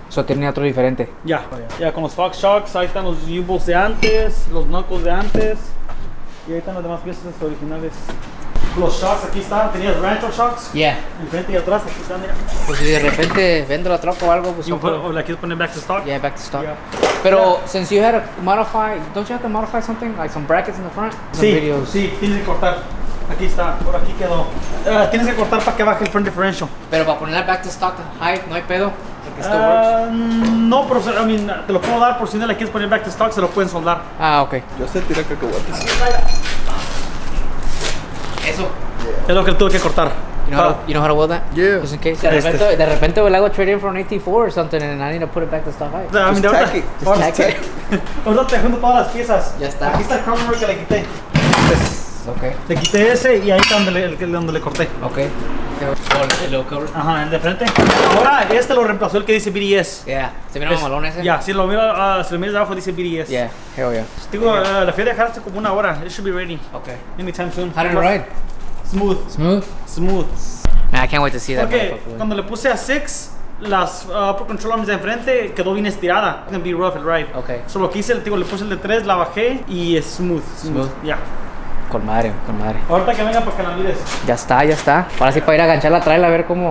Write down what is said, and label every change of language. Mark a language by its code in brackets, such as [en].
[es] So tenía otro diferente. Ya, con los Fox Shocks, ahí están los U-Bolts de antes, los knuckles de antes. Y ahí están las demás piezas originales. Los shocks aquí están, tenías Rancho Shocks. [en] Yeah. [es] Enfrente y atrás, aquí están, mira. Pues si de repente vendo la troca o algo, pues O la quieres poner [en] back to stock. yeah, back to stock. Yeah. Pero since you had to modify, don't you have to modify something like some brackets in the front? Some videos. [es] Sí, tienes que cortar. Aquí está, por aquí quedó. Tienes que cortar para que baje el front differential. Pero para ponerla [en] back to stock height, [es] no hay pedo. Porque [en] still works. [es] No, pero te lo puedo dar por si no la quieres poner [en] back to stock, [es] se lo pueden soldar. [en] Ah, okay. [es] Yo sé tirar cacahuates. Eso. Es lo que tuve que cortar. [en] You know how to weld that? Yeah. Just in case. [es] De repente le hago [en] trade in for an AT4 or something and I need to put it back to stock height. Just tack it. Just tack it. [es] Ahorita te junto todas las piezas. Ya está. Aquí está el crown que le quité. [en] Okay. [es] Le quité ese y ahí está donde le corté. Okay. El low cover. Ajá, el de frente. Ahora este lo reemplazó el que dice BDS. Yeah. ¿Se mira malón ese? Ya, si lo miras de abajo dice BDS. [en] Yeah. Hell yeah. [es] Digo, la fui a dejar hace como una hora. [en] It should be ready. Okay. Anytime soon. How did it ride? Smooth. Man, I can't wait to see that. [es] Porque cuando le puse a 6, las upper control arms de enfrente quedó bien estirada. [en] It's gonna be rough el ride. Okay. [es] So lo que hice, le puse el de 3, la bajé y es smooth. Ya. Con madre. Ahorita que venga para que la mires. Ya está. Ahora sí para ir a ganchar la trail a ver cómo.